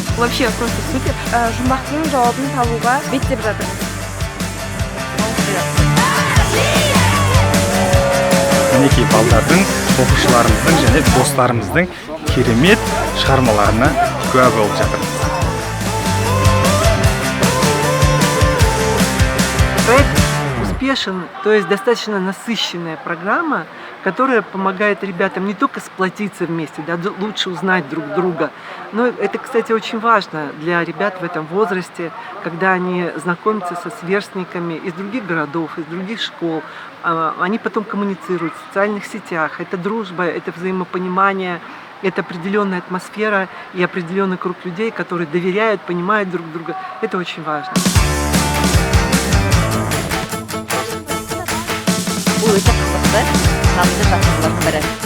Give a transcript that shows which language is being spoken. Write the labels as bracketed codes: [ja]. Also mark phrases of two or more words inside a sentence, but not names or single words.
[ru] Вообще просто супер. [kk] Жұмбақтың жауабын табуға беттеп жатырмыз. Мінекей балдардың, оқушыларымыздың және достарымыздың керемет шығармаларына куә болып жатырмыз. [ru] Проект успешен, то есть достаточно насыщенная программа, которая помогает ребятам не только сплотиться вместе, да, лучше узнать друг друга, но это, кстати, очень важно для ребят в этом возрасте, когда они знакомятся со сверстниками из других городов, из других школ, они потом коммуницируют в социальных сетях, это дружба, это взаимопонимание, это определенная атмосфера и определенный круг людей, которые доверяют, понимают друг друга, это очень важно. [kk] Бұл өте қызықты, намды жақсылардың бірі.